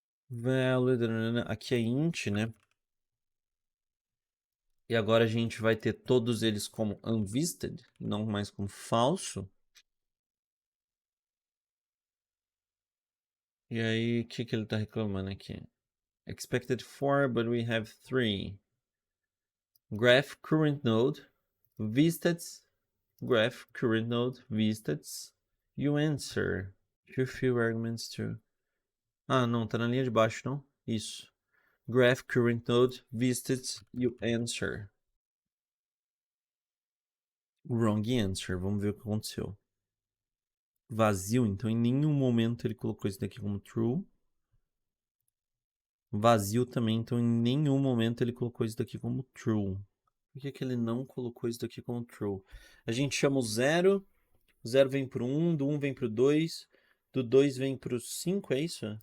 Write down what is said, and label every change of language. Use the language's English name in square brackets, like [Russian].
[Portuguese] Valid, aqui é int, né? E agora a gente vai ter todos eles como unvisited, não mais como falso. E aí, o que ele está reclamando aqui? [English] Expected 4, but we have 3. Graph current node, visited, graph current node, visited, you answer. Too few arguments to... [Portuguese] Ah, não, tá na linha de baixo, não? Isso. [English] Graph current node, visited, you answer. Wrong answer, [Portuguese] vamos ver o que aconteceu. Vazio, então em nenhum momento ele colocou isso daqui como true. Vazio também, então em nenhum momento ele colocou isso daqui como true. Por que ele não colocou isso daqui como true? A gente chama o 0, o 0 vem pro 1, do 1 vem pro 2, do 2 vem pro 5, é isso?